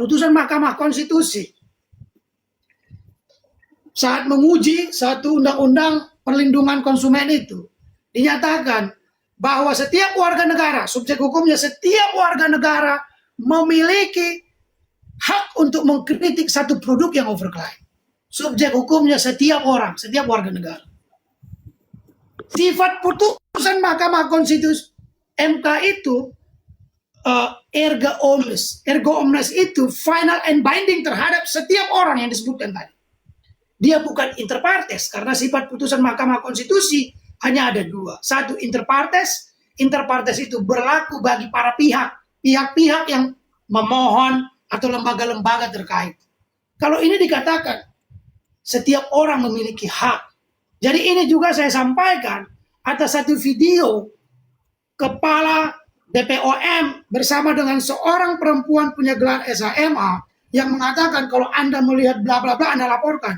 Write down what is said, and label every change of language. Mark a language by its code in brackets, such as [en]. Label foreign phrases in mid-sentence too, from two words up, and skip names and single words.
[id] Putusan Mahkamah Konstitusi. Saat menguji satu undang-undang perlindungan konsumen itu, dinyatakan bahwa setiap warga negara, subjek hukumnya setiap warga negara memiliki hak untuk mengkritik satu produk yang overclaim. Subjek hukumnya setiap orang, setiap warga negara. Sifat putusan Mahkamah Konstitusi MK itu [la] erga omnes. Erga omnes [id] itu [en] final and binding [id] terhadap setiap orang yang disebutkan tadi. Dia bukan [la] inter partes, [id] karena sifat putusan Mahkamah Konstitusi hanya ada 2. Satu, [la] inter partes. Inter partes [id] itu berlaku bagi para pihak-pihak yang memohon atau lembaga-lembaga terkait. Kalau ini dikatakan setiap orang memiliki hak. Jadi ini juga saya sampaikan atas satu video kepala BPOM bersama dengan seorang perempuan punya gelar SHMA yang mengatakan kalau Anda melihat bla bla bla Anda laporkan.